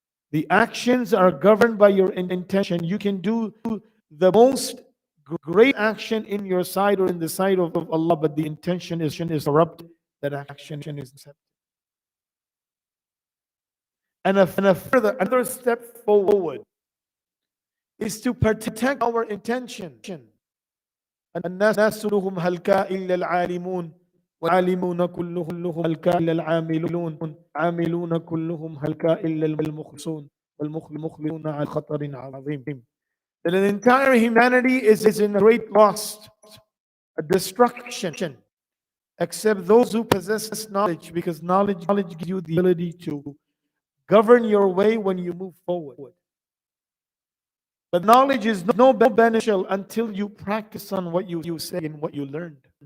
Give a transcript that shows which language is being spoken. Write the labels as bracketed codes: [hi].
[en] The actions are governed by your intention. You can do the most great action in your side or in the side of Allah, but the intention is corrupt. That action is accepted. And another step forward is to protect our intention. [ar] الناس كلهم هلكاء إلا العالمون والعالمون كلهم هلكاء إلا العاملون عاملون كلهم هلكاء إلا المخلصون والمخلصون على خطر عظيم. [en] That an entire humanity is in a great loss, a destruction, except those who possess knowledge, because knowledge gives you the ability to govern your way when you move forward. But knowledge is no beneficial until you practice on what you say and what you learned.